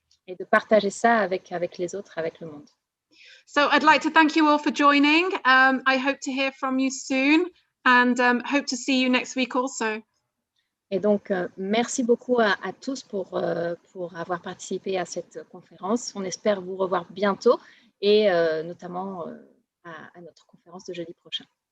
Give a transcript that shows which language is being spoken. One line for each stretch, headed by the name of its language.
French: Et de partager ça avec les autres, avec le monde.
English: So I'd like to thank you all for joining. I hope to hear from you soon and hope to see you next week also.
French: Et donc, merci beaucoup à tous pour avoir participé à cette conférence. On espère vous revoir bientôt et notamment à notre conférence de jeudi prochain.